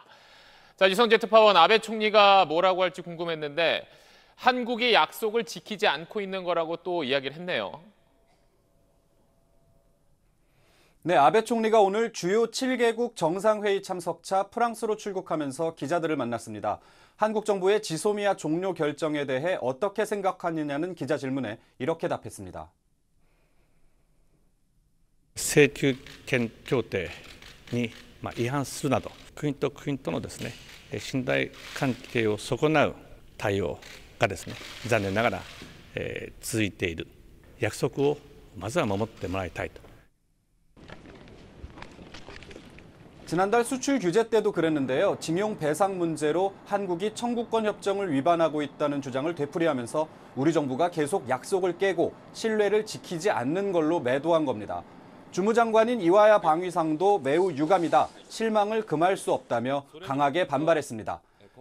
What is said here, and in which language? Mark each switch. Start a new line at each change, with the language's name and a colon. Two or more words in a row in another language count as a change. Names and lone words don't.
Korean: 자, 유성재 특파원, 아베 총리가 뭐라고 할지 궁금했는데 한국이 약속을 지키지 않고 있는 거라고 또 이야기를 했네요. 네, 아베 총리가 오늘 주요 7개국 정상회의 참석차 프랑스로 출국하면서 기자들을 만났습니다. 한국 정부의 지소미아 종료 결정에 대해 어떻게 생각하느냐는 기자 질문에 이렇게 답했습니다.
Japanese: 請求権協定に違反するなど国と国とのですね信頼関係を損なう対応がですね残念ながら続いている約束をまずは守ってもらいたいと。
Korean: 지난달 수출 규제 때도 그랬는데요. 징용 배상 문제로 한국이 청구권 협정을 위반하고 있다는 주장을 되풀이하면서 우리 정부가 계속 약속을 깨고 신뢰를 지키지 않는 걸로 매도한 겁니다. 주무장관인 이와야 방위상도 매우 유감이다, 실망을 금할 수 없다며 강하게 반발했습니다.